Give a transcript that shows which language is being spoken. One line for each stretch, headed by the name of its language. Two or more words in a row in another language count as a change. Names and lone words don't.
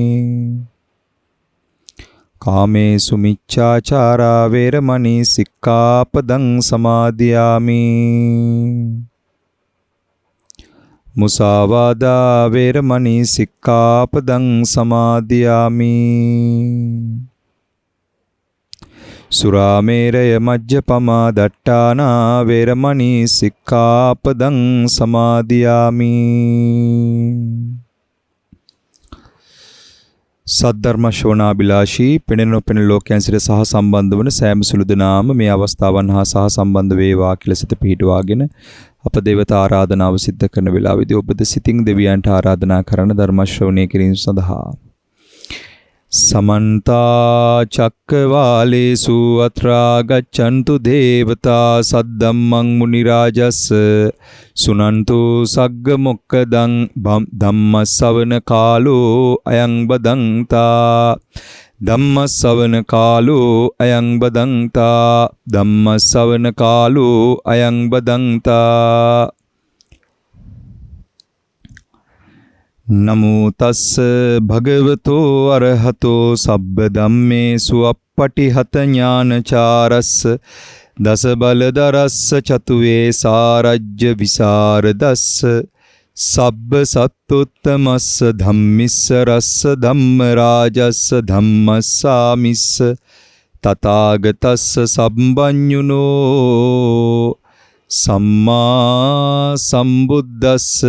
Pali: කාමේසු මිච්ඡාචාරා වේරමණී සික්ඛාපදං සමාදියාමි මුසාවාදා වේරමණී සික්ඛාපදං සමාදියාමි සුරාමේරය මජ්ජපමා දට්ඨානා වේරමණී සික්ඛාපදං සමාදියාමි
Sinhala: සද්ධර්ම ශ්‍රවණාබිලාෂී පෙනෙන නොපෙනෙන ලෝකයන් සිට සහ සම්බන්ධ වන සෑම සුළු දෙනාම මේ අවස්ථාවන් හා සහ සම්බන්ධ වේවා කියලා සිත පිහිටුවාගෙන අප දේවතා ආරාධනාව සිද්ධ කරන වෙලාවේදී ඔබද සිතින් දෙවියන්ට ආරාධනා කරන ධර්ම ශ්‍රවණය කිරීම සඳහා
Pali: समन्ता चक्रवालेषु अत्रा गच्छन्तु देवता सद्धम्मं मुनिराजस् सुनन्तु सग्ग मोक्खदं धम्मස්සවන කාලෝ අයං බදන්තා ධම්මස්සවන කාලෝ අයං බදන්තා ධම්මස්සවන කාලෝ අයං බදන්තා නමෝ තස්ස භගවතෝ අරහතෝ සබ්බ ධම්මේසු අප්පටිහත ඥානචාරස්ස දස බලදරස්ස චතුවේ සාරජ්‍ය විසරදස්ස සබ්බ සත්තුත්තමස්ස ධම්මිස්ස රස්ස ධම්ම රාජස්ස ධම්මස්සාමිස්ස තථාගතස්ස සම්බඤ්ඤුනෝ සම්මා සම්බුද්දස්ස